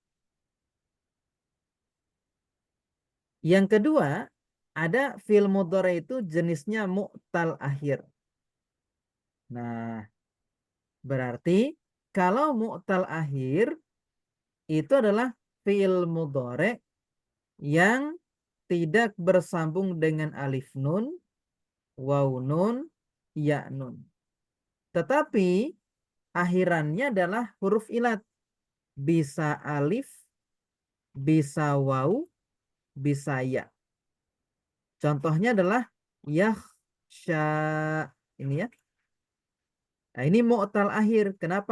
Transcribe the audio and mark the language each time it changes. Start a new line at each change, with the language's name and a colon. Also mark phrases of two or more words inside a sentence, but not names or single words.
Indonesian: Yang kedua, ada
Arabic: فعل مضارع
Indonesian: itu jenisnya
Arabic: معتل آخر.
Indonesian: Nah, berarti kalau
Arabic: معتل آخر
Indonesian: itu adalah
Arabic: فعل مضارع
Indonesian: yang tidak bersambung dengan
Arabic: ألف نون، واو نون، ياء نون.
Indonesian: Tetapi akhirannya adalah huruf ilat. Bisa alif, bisa waw, bisa ya. Contohnya adalah yakhsha ini ya. Nah, ini
Arabic: معتل آخر.
Indonesian: Kenapa?